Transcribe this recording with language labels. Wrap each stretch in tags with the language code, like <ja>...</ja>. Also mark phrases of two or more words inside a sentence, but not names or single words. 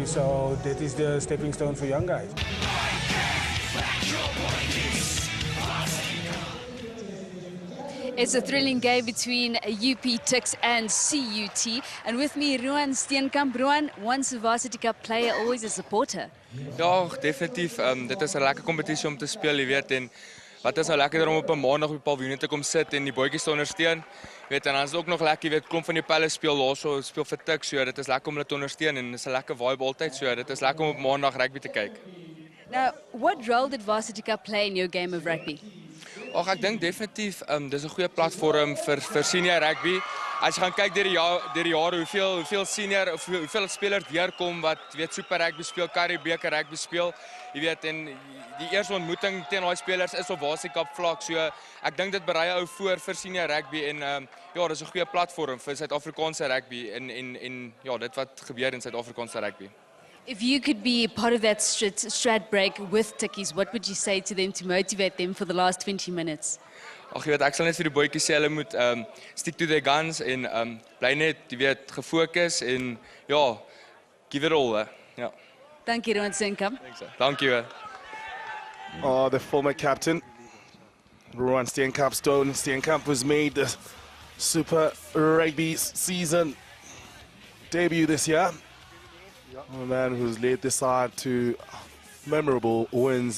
<en>So that is the stepping stone for young guys. It's a thrilling game between UP, Tuks and CUT. And with me, Roan Steenkamp. Roan, once a Varsity Cup player, always a supporter.</en> <af>Ja, definitief. Dit is 'n lekker kompetisie om te speel, jy weet. En wat is nou lekkerder om op 'n maandag op die paviljoen te kom sit en die bootjies te ondersteun. Jy weet, en dan is dit ook nog lekker, jy weet, klomp van die pelle speel daarso, speel vir Tuks. So dit is lekker om hulle te ondersteun en dit is 'n lekker vibe altyd. So dit is lekker om op maandag rugby te kyk.</af> <en>Now, what role did Varsity Cup play in your game of rugby?</en> <af>Ag, ek dink definitief dis 'n goeie platform vir senior rugby. As jy gaan kyk deur die jare hoeveel senior of hoeveel spelers deurkom wat weet Super Rugby speel, Currie Beker rugby speel. Jy weet, en die eerste ontmoeting teen daai spelers is op Varsity Cup vlak. So ek dink dit berei ou voor vir senior rugby en ja, dis 'n goeie platform vir Suid-Afrikaanse rugby en ja, dit wat gebeur in Suid-Afrikaanse rugby.</af> <en>If you could be part of that strat break with Tukkies, what would you say to them to motivate them for the last 20 minutes?</en> <af>Ag, jy weet, ek sal net vir die boetjies sê hulle moet</af> <en>stick to their guns</en> <af>en bly net, jy weet, gefokus en ja,</af> <en>give it all.</en> <af>Ja. Dankie, Roan Steenkamp. Dankie.</af> <en>Oh, the former captain, Roan Steenkamp. Steenkamp was made the Super Rugby season debut this year. A man who's led the side to memorable wins.</en>